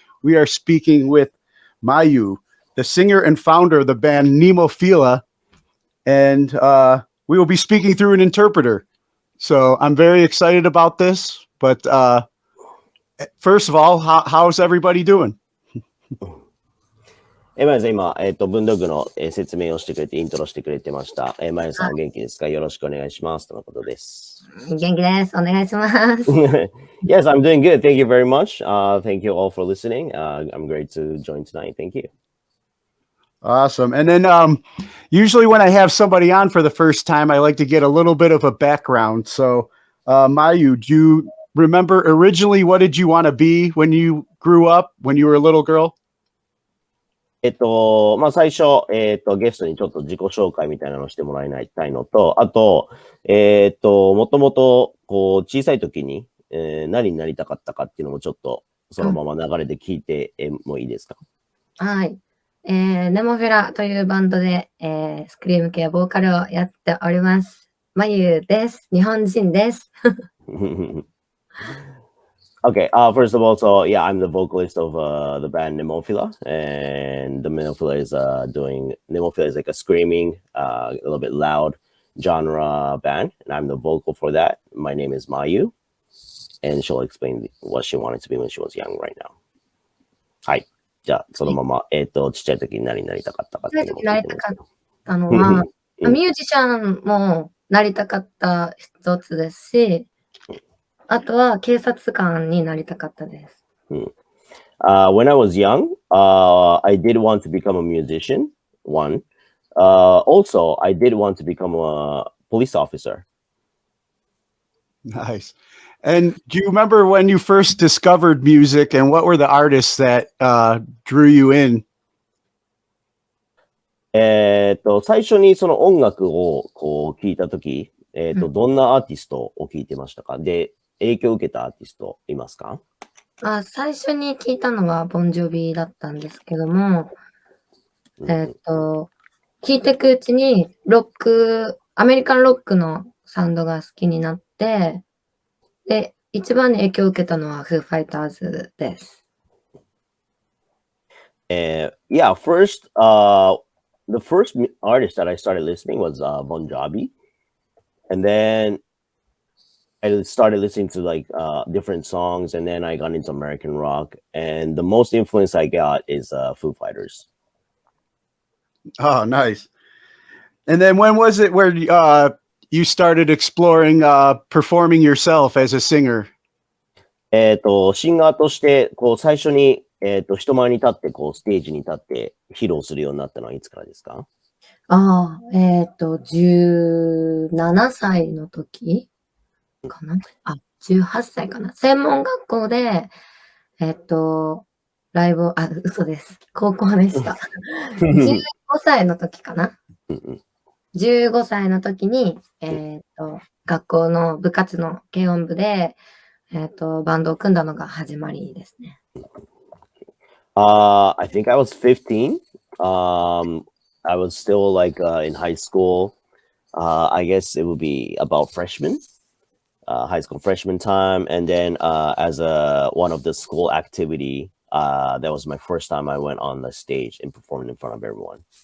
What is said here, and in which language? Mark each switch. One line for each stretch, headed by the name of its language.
English: We are speaking with Mayu, the singer and founder of the band Nemophila, and we will be speaking through an interpreter. So I'm very excited about this, but first of all, how's everybody doing?
Japanese: まず今、文道具の説明をしてくれて、イントロしてくれてました。まゆさんお元気ですか？よろしくお願いします。とのことです。元気です。お願いします。
English: Yes, I'm doing good. Thank you very much. Thank you all for listening. I'm great to join tonight. Thank you. Awesome. And then usually when I have somebody on for the first time, I like to get a little bit of a background. So, Mayu, do you remember originally what did you want to be when you grew up, when you were a little girl?
Japanese: まあ、最初、ゲストにちょっと自己紹介みたいなのをしてもらいたいのと、あと、もともと、こう、小さい時に、何になりたかったかっていうのもちょっと、そのまま流れで聞いてもいいですか？はい。ネモフィラというバンドで、スクリーム系ボーカルをやっております。まゆです。日本人です。
English: Okay, first of all, so yeah, I'm the vocalist of the band Nemophila, and the Nemophila is Nemophila is like a screaming, a little bit loud genre band, and I'm the vocal for that. My name is Mayu, and she'll explain what she wanted to be when she was young right now.
Japanese: はい。じゃあ、そのまま、ちっちゃい時に何になりたかったかっていうのを聞いてみます。なりたかったのは、ミュージシャンもなりたかった一つですし、あとは警察官になりたかったです。
English: When I was young, I did want to become a musician, one. Also, I did want to become a police officer. Nice. And do you remember when you first discovered music and what were the artists that drew you in?
Japanese: 最初にその音楽をこう聞いたとき、どんなアーティストを聞いてましたか？で、影響を受けたアーティストいますか？最初に聞いたのはボンジョビだったんですけども、聞いていくうちにアメリカンロックのサウンドが好きになって、で、一番に影響を受けたのはフーファイターズです。
English: Yeah, first, the first artist that I started listening was Bon Jovi, and then I started listening to like different songs, and then I got into American rock, and the most influence I got is Foo Fighters. Oh, nice. And then when was it where you started exploring performing yourself as a singer?
Japanese: シンガーとして、こう、最初に、人前に立って、こう、ステージに立って披露するようになったのはいつからですか？ 17歳の時かな18歳かな専門学校で、ライブを、嘘です。高校でした。 15歳の時かな15歳の時に、学校の部活の軽音部で、バンドを組んだのが始まりですね。
English: I think I was 15. I was still like in high school. I guess it would be about freshman, high school freshman time. And then as one of the school activity, that was my first time I went on the stage and performed in front of everyone.